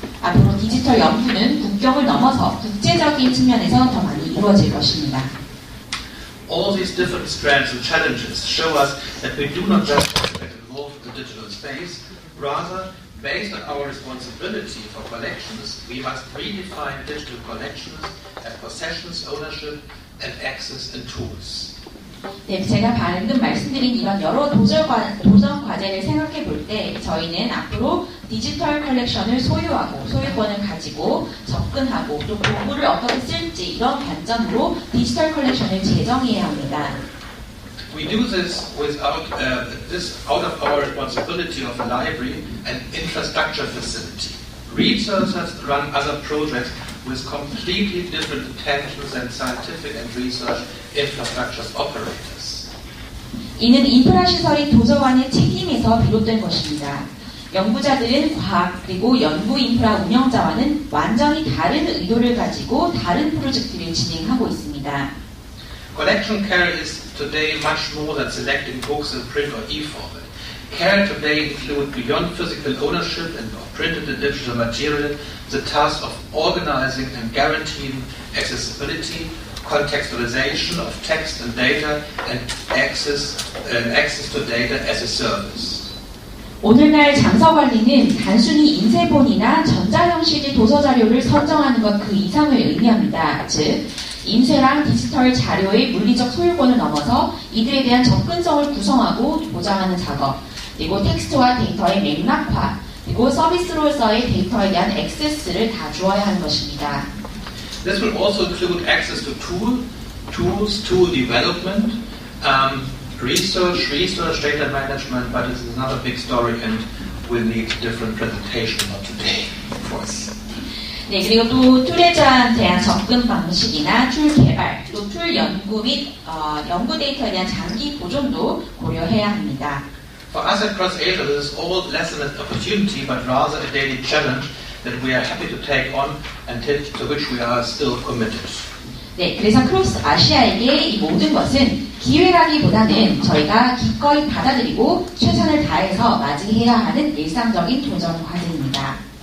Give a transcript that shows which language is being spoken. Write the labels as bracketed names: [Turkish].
[Korean] 앞으로 디지털 연구는 국경을 넘어서 국제적인 측면에서 더 많이 이루어질 것입니다. [English] All these different strands and challenges show us that we do not just get involved in the digital space, rather, based on our responsibility for collections, we must redefine digital collections as possessions, ownership, and access and tools. [Korean] 네, 제가 방금 말씀드린 이런 여러 도전 과제를 생각해 볼 때 저희는 앞으로 디지털 컬렉션을 소유하고 소유권을 가지고 접근하고 또 도구를 어떻게 쓸지 이런 관점으로 디지털 컬렉션을 제정해야 합니다. [English] We do this without out of our responsibility of a library and infrastructure facility. Researchers run other projects with completely different intentions than scientific and research infrastructure operators. [Korean] 이는 인프라 시설이 도서관의 책임에서 비롯된 것입니다. 연구자들은 과학 그리고 연구 인프라 운영자와는 완전히 다른 의도를 가지고 다른 프로젝트를 진행하고 있습니다. [English] Collection care is today much more than selecting books in print or e-format. Care today includes beyond physical ownership and of printed and digital material the task of organizing and guaranteeing accessibility, contextualization of text and data, and access to data as a service. [Korean] 오늘날 장서 관리는 단순히 인쇄본이나 전자형식의 도서 자료를 선정하는 것 그 이상을 의미합니다. 즉, 인쇄랑 디지털 자료의 물리적 소유권을 넘어서 이들에 대한 접근성을 구성하고 보장하는 작업, 그리고 텍스트와 데이터의 맥락화, 그리고 서비스로서의 데이터에 대한 액세스를 다 주어야 하는 것입니다. [English] This will also include access to tools, tool development, research, data management, but this is another big story and will need different presentation not today, of course. [Korean] 네, 그리고 또 툴에 대한 접근 방식이나 툴 개발, 또 툴 연구 및 연구 데이터에 대한 장기 보존도 고려해야 합니다. [English] For us at CrossAsia, this is all less than an opportunity, but rather a daily challenge that we are happy to take on and to which we are still committed. [Korean] 네, 그래서 크로스 아시아에게 이 모든 것은 기회라기보다는 저희가 기꺼이 받아들이고 최선을 다해서 맞이해야 하는 일상적인 도전 과제입니다.